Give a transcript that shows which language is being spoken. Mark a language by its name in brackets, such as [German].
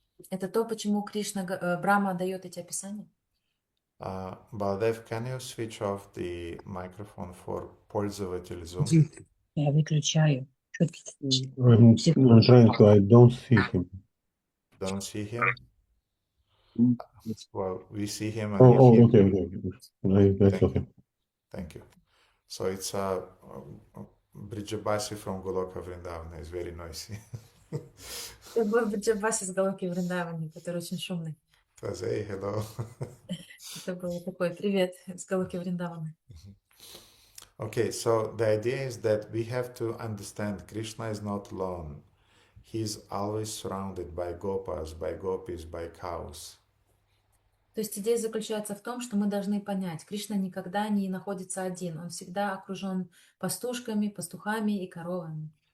[Russian] Это то, почему Брахма дает эти описания. [English] Baldev, can you switch off the microphone for [Russian] пользователь [English] Zoom? [Russian] Я выключаю. [English] I'm trying to, I don't see him. Don't see him? Well, we see him and Oh, we hear okay, him. okay. I saw him. Thank you. So it's Brijabasi from Goloka Vrindavana is very noisy. [Russian] Это Бриджабаси с Галоки Вриндавани, который очень шумный. [English] It was, hey, hello. [Russian] Это был такой привет с Галоки Вриндавана. [English] Okay, so the idea is that we have to understand Krishna is not alone. He is always surrounded by gopas, by gopis, by cows. [Russian] То есть идея заключается в том, что мы должны понять, Кришна никогда не находится один, он всегда окружен пастушками, пастухами и коровами.